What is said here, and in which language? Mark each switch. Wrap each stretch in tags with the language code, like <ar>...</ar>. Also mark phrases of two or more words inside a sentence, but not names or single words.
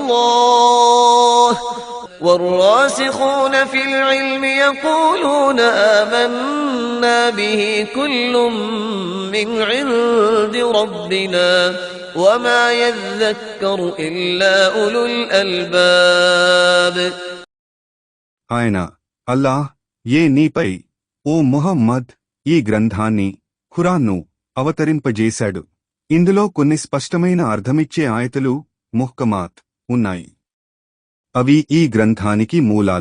<ar>الله والراسخون في العلم يقولون آمنا به كل من عند ربنا وما يذكر إلا أولو الألباب</ar> <te>ఆయన అల్లాహ్ నీపై, ఓ ముహమ్మద్, ఈ గ్రంథాన్ని, ఖురాన్ను అవతరింపజేశాడు. ఇందులో కొన్ని స్పష్టమైన అర్థమిచ్చే ఆయతులు, ముహ్కమాత్, ఉన్నాయి. అవి ఈ గ్రంథానికి మూలాలు.</te>